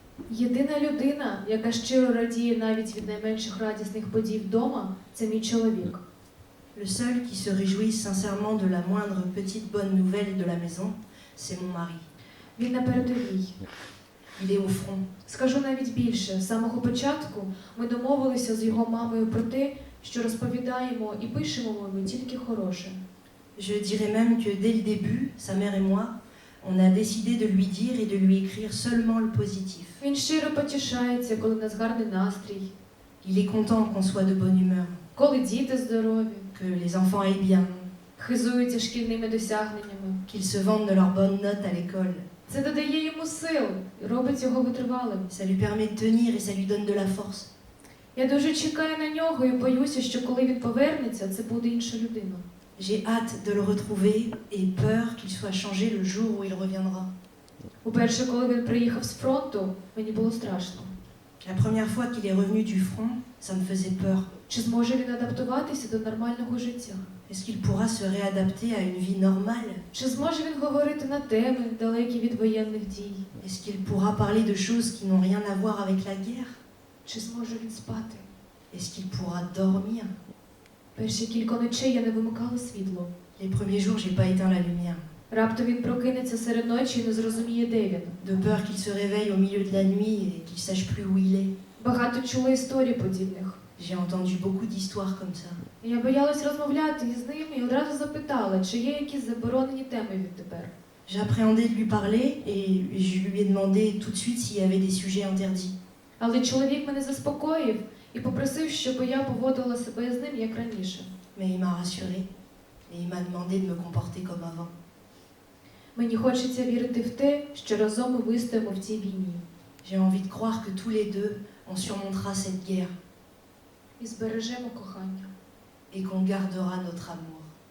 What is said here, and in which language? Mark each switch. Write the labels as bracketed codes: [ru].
[uk] Єдина людина, яка щиро радіє навіть від найменших радісних подій вдома, це мій чоловік. [fr] Le seul qui se réjouit sincèrement de la moindre petite bonne nouvelle de la maison, c'est mon mari. [uk] Він на передовій. [fr] Il est au front. [uk] Скажу навіть більше, з самого початку ми домовилися з його мамою про те, що розповідаємо і пишемо ми тільки хороше. [fr] Je dirais même que dès le début, sa mère et moi, on a décidé de lui dire et de lui écrire seulement le positif. [uk] Він щиро потішається, коли в нас гарний настрій, [fr] Il est content qu'on soit de bonne humeur, [uk] коли діти здорові, [fr] que les enfants aillent bien, [uk] хизуються шкільними досягненнями. [fr] qu'ils se vantent de leurs bonnes notes à l'école. [uk] Це додає йому сил і робить його витривалим. [fr] Ça lui permet de tenir et ça lui donne de la force. [uk] Я дуже чекаю на нього і боюся, що коли він повернеться, це буде інша людина. [fr] J'ai hâte de le retrouver et peur qu'il soit changé le jour où il reviendra. [uk] Уперше, коли він приїхав з фронту, мені було страшно. [fr] La première fois qu'il est revenu du front, ça me faisait peur. [uk] Чи зможе він адаптуватися до нормального життя? [fr] Est-ce qu'il pourra se réadapter à une vie normale? [uk] Чи зможе він говорити на теми, далекі від воєнних дій? [fr] Est-ce qu'il pourra parler de choses qui n'ont rien à voir avec la guerre? [uk] Чи зможе він спати? [fr] Est-ce qu'il pourra dormir? [uk] Перші кілька ночей я не вимикала світло. [fr] Les premiers jours, j'ai pas éteint la lumière. [uk] Раптом він прокинеться серед ночі і не зрозуміє, де він. [fr] De peur qu'il se réveille au milieu de la nuit et qu'il sache plus où il est. [uk] Багато чула історій подібних. [fr] J'ai entendu beaucoup d'histoires comme ça. [uk] Я боялась розмовляти із ним і одразу запитала, чи є якісь заборонені теми відтепер. [fr] J'appréhendais de lui parler et je lui ai demandé tout de suite s'il y avait des sujets interdits. [uk] Але чоловік мене заспокоїв і попросив, щоб я поводила себе з ним, як раніше. [fr] Mais il m'a rassurée et il m'a demandé de me comporter comme avant. [uk] Мені хочеться вірити в те, що разом ми вистоїмо в цій війні. [fr] J'ai envie de croire que tous les deux, on surmontera cette guerre [uk] І збережемо кохання. [fr] et qu'on gardera notre amour.